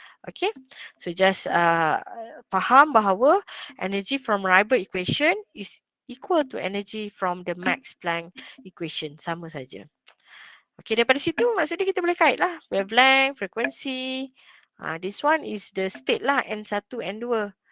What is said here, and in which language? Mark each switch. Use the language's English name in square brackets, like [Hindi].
[English] Okay, so just [Malay] faham bahawa [English] energy from Rydberg equation is equal to energy from the Max Planck equation. [Malay] Sama saja. Okay, daripada situ maksudnya kita boleh kait lah. [English] Wavelength, frekuensi. This one is the state lah, N1, N2.